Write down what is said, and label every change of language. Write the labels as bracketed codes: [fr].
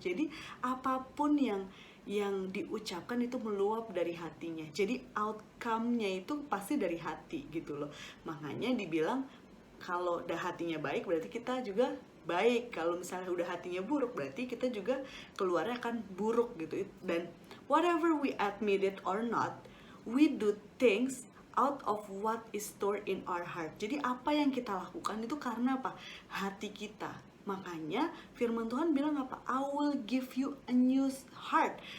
[id] Jadi apapun yang diucapkan itu meluap dari hatinya. Jadi outcome-nya itu pasti dari hati gitu loh. Makanya dibilang kalau udah hatinya baik berarti kita juga baik. Kalau misalnya udah hatinya buruk berarti kita juga keluarnya akan buruk gitu. Dan [en] whatever we admit it or not, we do things out of what is stored in our heart. [id] Jadi apa yang kita lakukan itu karena apa? Hati kita. Makanya firman Tuhan bilang apa? [en] I will give you a new heart.